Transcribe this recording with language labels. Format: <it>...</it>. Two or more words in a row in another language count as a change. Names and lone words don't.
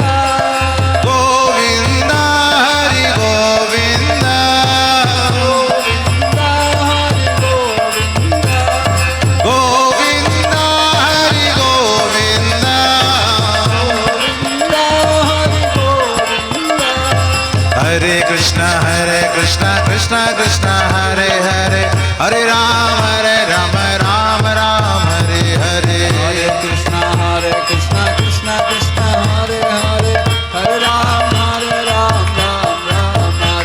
<sa>গোবিন্দ হরি গোবিন্দ, গোবিন্দ হরি গোবিন্দ, হরে কৃষ্ণ कृष्ण कृष्ण कृष्ण हरे हरे हरे राम राम राम हरे हरे कृष्ण कृष्ण कृष्ण हरे हरे हरे राम राम हरे</sa>